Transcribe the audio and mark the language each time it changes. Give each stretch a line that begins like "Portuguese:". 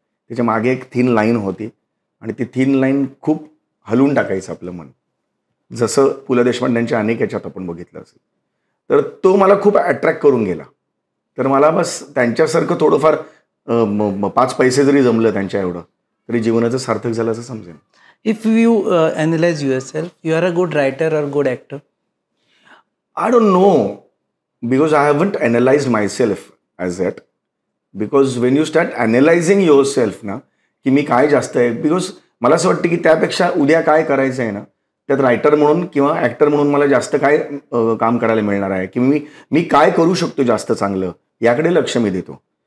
Marathi: त्याच्या मागे एक थिन लाईन होती आणि ती थिन लाईन खूप हलवून टाकायचं आपलं मन, जसं पु ल देशपांड्यांच्या अनेक याच्यात आपण बघितलं असेल. तर तो मला खूप अट्रॅक्ट करून गेला. तर मला बस त्यांच्यासारखं थोडंफार 5 पैसे जरी जमलं त्यांच्या एवढं तरी जीवनाचं सार्थक झालं असं समजेन.
English: If you analyze yourself, you are a good writer or good actor? I don't know, because I haven't analyzed myself as yet. Because when you start analyzing yourself
Marathi: ना, की मी काय जास्त आहे, बिकॉज मला असं वाटतं की त्यापेक्षा उद्या काय करायचं आहे ना, त्यात रायटर म्हणून किंवा ॲक्टर म्हणून मला जास्त काय काम करायला मिळणार आहे, की मी काय करू शकतो जास्त चांगलं, याकडे लक्ष मी देतो.